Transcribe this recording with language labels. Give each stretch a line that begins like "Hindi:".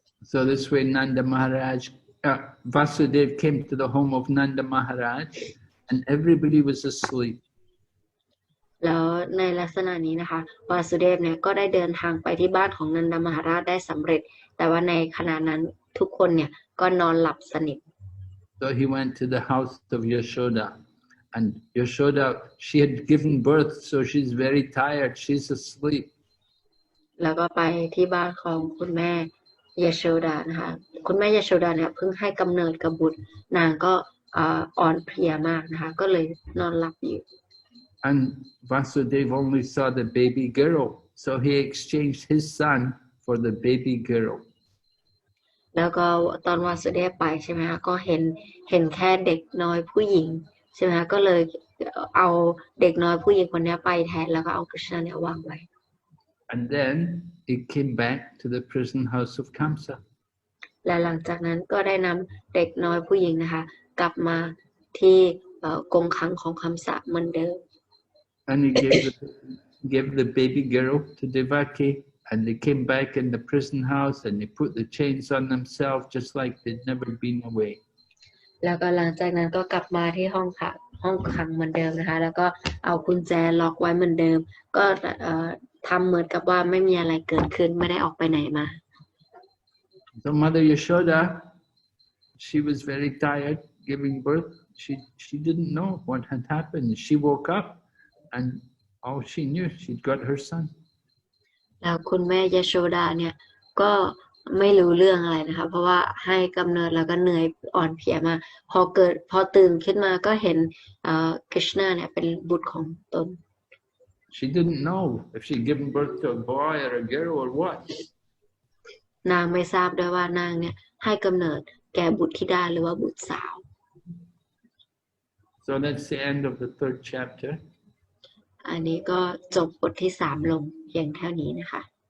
English: So this way Nanda Maharaj, Vasudev came to the home of Nanda Maharaj and everybody was asleep.
Thai: แล้วในลักษณะนี้นะคะวาสุเดฟเนี่ยก็ได้เดินทางไปที่บ้านของนันดามหาราชได้สำเร็จแต่ว่าในขณะนั้นทุกคนเนี่ยก็นอนหลับสนิท
English: So he went to the house of Yashoda, and Yashoda, she had given birth, so she's very tired, she's asleep.
Thai: แล้วก็ไปที่บ้านของคุณแม่ยโชดานะคะคุณแม่ยโชดาเนี่ยเพิ่งให้กำเนิดกับบุตรนางก็อ่อนเพลียมากนะคะก็เลยนอนหลับอยู่
English: And Vasudev only saw the baby girl, so he exchanged his son for the baby girl.
Thai: แล้วก็ตอนวาสุเดฟไปใช่ไหมคะก็เห็นแค่เด็กน้อยผู้หญิงใช่ไหมคะก็เลยเอาเด็กน้อยผู้หญิงคนนี้ไปแทนแล้วก็เอากฤษณาเนี่ยวางไว้
English: And then he came back to the prison house of Kamsa.
Thai: และหลังจากนั้นก็ได้นำเด็กน้อยผู้หญิงนะคะกลับมาที่กรงขังของคำสะเหมือนเดิม
English: And he gave the baby girl to Devaki, and they came back in the prison house and they put the chains on themselves just like they'd never been away.
Thai: แล้วก็หลังจากนั้นก็กลับมาที่ห้องขังเหมือนเดิมนะคะแล้วก็เอากุญแจล็อกไว้เหมือนเดิมก็ทำเหมือนกับว่าไม่มีอะไรเกิดขึ้นไม่ได้ออกไปไหนมา
English: So Mother Yashoda, she was very tired giving birth. She didn't know what had happened. She woke up and all she knew, she'd got her son.
Thai: แล้วคุณแม่ยโชดาเนี่ยก็ไม่รู้เรื่องอะไรนะคะเพราะว่าให้กำเนิดแล้วก็เหนื่อยอ่อนเพลียมากพอตื่นขึ้นมาก็เห็นกฤษณาเนี่ยเป็นบุตรของตน
English: She didn't know if she'd given birth to a boy or a girl or what.
Thai: นางไม่ทราบด้วยว่านางเนี่ยให้กำเนิดแก่บุตรธิดาหรือว่าบุตรสาว
English: So that's the end of the 3rd chapter.
Thai: อันนี้ก็จบบทที่3ลงเพียงเท่านี้นะคะ